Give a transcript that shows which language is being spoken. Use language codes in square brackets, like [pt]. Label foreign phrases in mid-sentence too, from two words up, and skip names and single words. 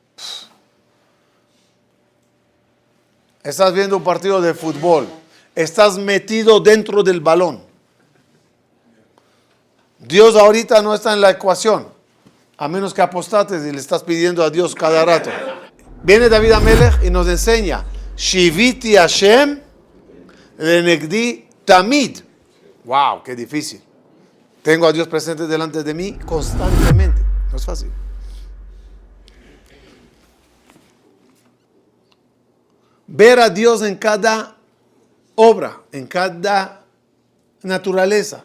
[es] Estás viendo un partido de fútbol. Estás metido dentro del balón. Dios ahorita no está en la ecuación. A menos que apostates y le estás pidiendo a Dios cada rato. Viene David Amelech y nos enseña. [he] שויתי השם לנגדי תמיד. [es] Wow, qué difícil. Tengo a Dios presente delante de mí constantemente. No es fácil. Ver a Dios en cada obra, en cada naturaleza.